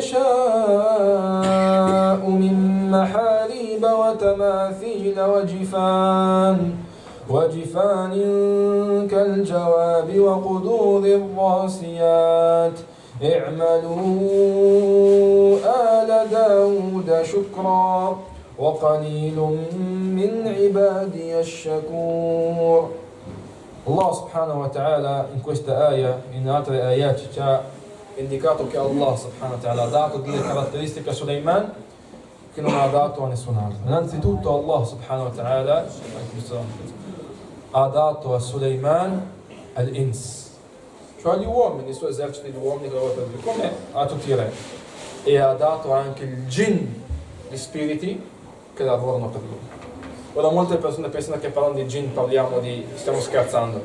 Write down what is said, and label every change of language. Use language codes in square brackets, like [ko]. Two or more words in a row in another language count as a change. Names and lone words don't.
[ar] يَشَاءُ مِنْ مَحَارِيبَ وَتَمَاثِيلَ وَجِفَانٍ كَالْجَوَابِ وَقُدُورٍ الرَّاسِيَاتِ اعملوا آل داود شكرا وقليل من عبادي الشكور. الله سبحانه وتعالى [it] in questa ayah, in altre ayat, ci ha indicato che [ar] الله سبحانه وتعالى [it] ha dato delle caratteristiche a Sulaiman che non ha dato a nessun altro. Innanzitutto [ar] الله سبحانه وتعالى [it] ha dato a Sulaiman al-ins, cioè gli uomini, il suo esercito di uomini che lavora per lui, come a tutti i re, e ha dato anche il jinn, gli spiriti che lavorano per lui. Ora molte persone pensano che parlando di jinn stiamo scherzando.